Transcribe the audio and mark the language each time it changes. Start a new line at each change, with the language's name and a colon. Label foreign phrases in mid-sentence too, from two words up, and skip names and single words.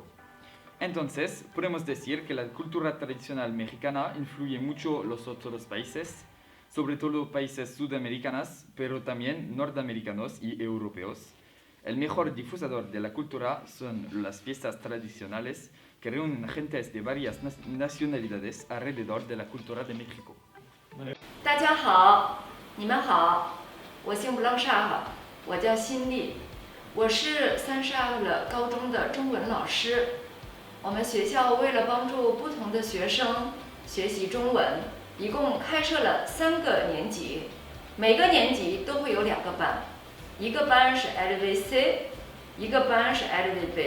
Spanish: Entonces, podemos decir que la cultura tradicional mexicana influye mucho en los otros países, sobre todo países sudamericanos, pero también norteamericanos y europeos. El mejor difusador de la cultura son las fiestas tradicionales que reúnen gentes de varias nacionalidades alrededor de la cultura de México.
Chinese: 大家好，你们好，我姓布朗沙哈，我叫辛丽，我是32了高中的中文老师。我们学校为了帮助不同的学生学习中文，一共开设了3个年级，每个年级都会有2个班，一个班是 LVC， 一个班是 LVB。